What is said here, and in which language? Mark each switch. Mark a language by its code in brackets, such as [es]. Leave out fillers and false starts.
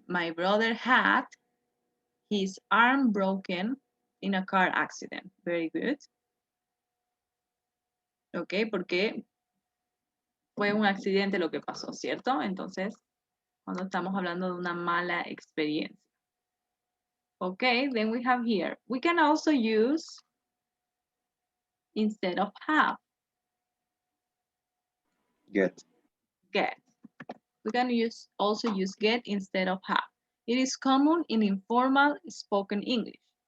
[en] My brother had his arm broken in a car accident. Very good. [es] Ok, porque fue un accidente lo que pasó, ¿cierto? Entonces, Cuando estamos hablando de una mala experiencia. [en] Okay, then we have here. We can also use instead of have. Get. Get. We can also use get instead of have. It is common in informal spoken English.